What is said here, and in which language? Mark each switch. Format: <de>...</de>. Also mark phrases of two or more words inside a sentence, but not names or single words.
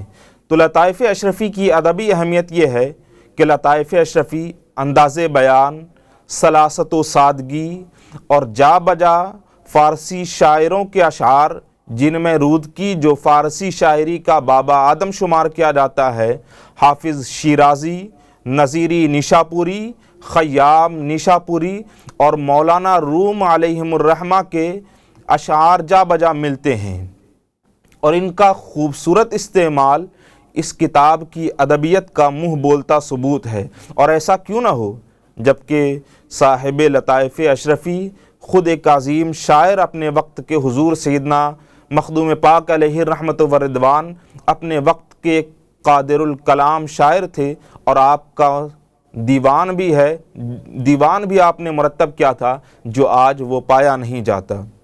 <ur>تو لطائف اشرفی کی ادبی اہمیت یہ ہے کہ لطائف اشرفی انداز بیان، سلاست و سادگی اور جا بجا فارسی شاعروں کے اشعار، جن میں رودکی جو فارسی شاعری کا بابا آدم شمار کیا جاتا ہے، حافظ شیرازی، نظیری نیشاپوری، خیام نیشاپوری اور مولانا روم علیہم الرحمہ کے اشعار جا بجا ملتے ہیں، اور ان کا خوبصورت استعمال اس کتاب کی ادبیت کا منہ بولتا ثبوت ہے۔ اور ایسا کیوں نہ ہو جبکہ صاحب لطائف اشرفی خود ایک عظیم شاعر، اپنے وقت کے حضور سیدنا مخدوم پاک علیہ الرحمۃ والرضوان اپنے وقت کے قادر الکلام شاعر تھے، اور آپ کا دیوان بھی ہے، دیوان بھی آپ نے مرتب کیا تھا جو آج وہ پایا نہیں جاتا۔</ur>